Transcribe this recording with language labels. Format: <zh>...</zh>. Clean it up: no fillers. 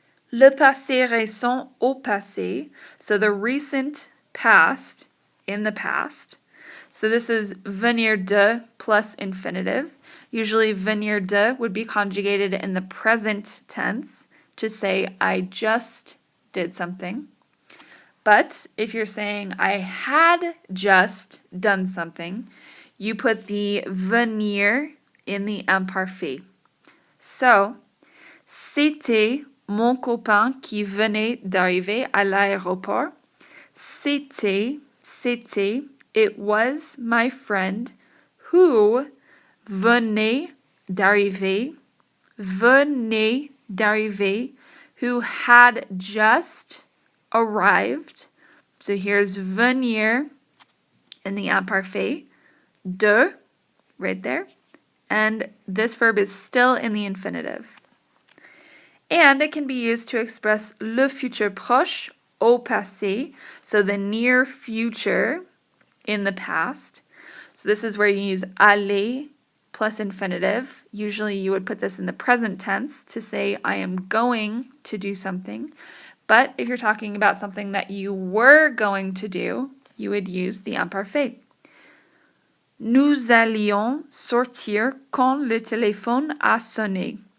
<fr>Le passé récent au passé,</fr> <en>so the recent past in the past. So this is venir de plus infinitive. Usually venir de would be conjugated in the present tense to say I just did something. But if you're saying I had just done something, you put the venir in the imparfait.</en> <fr>So, c'était mon copain qui venait d'arriver à l'aéroport.</fr> <en>C'était, it was my friend who</en> <fr>venait d'arriver,</fr> <en>who had just arrived. So here's venir in the imparfait, de, right there, and this verb is still in the infinitive. And it can be used to express</en> <fr>le futur proche au passé,</fr> <en>so the near future in the past. So this is where you use aller plus infinitive. Usually you would put this in the present tense to say I am going to do something. But if you're talking about something that you were going to do, you would use the imparfait.</en> <fr>Nous allions sortir quand le téléphone a sonné.</fr>